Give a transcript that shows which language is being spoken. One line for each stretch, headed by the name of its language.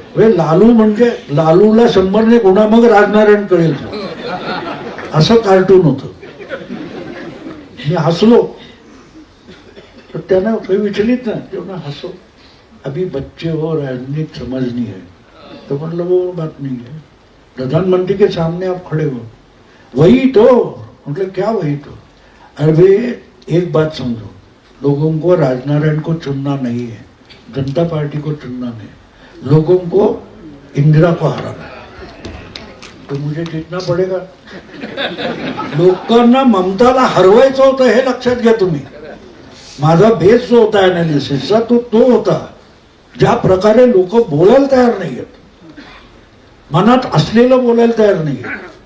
Marathi: लालू म्हणजे लालूला 100ने गुणा मग राजनारायण कळेल असं कार्टून होतं. मी हसलो तर त्यांना काही विचलित ना, तेव्हा
Hindi: हसो अभी बच्चे हो, राजनीति समझनी है. तो मतलब वो बात नहीं है, प्रधानमंत्री के सामने आप खड़े हो, वही तो. मतलब क्या वही तो, अरे एक बात समझो, लोगों को राजनारायण को चुनना नहीं है, जनता पार्टी को चुनना नहीं, लोगों को इंदिरा को हराना है. तो मुझे जीतना पडेगा.
Marathi: लोकांना ममताला हरवायचं होतं हे लक्षात घ्या तुम्ही. माझा बेस जो होता अनालिसिसचा तो होता ज्या प्रकारे लोक बोलायला तयार नाहीयेत, मनात असलेलं बोलायला तयार नाहीये.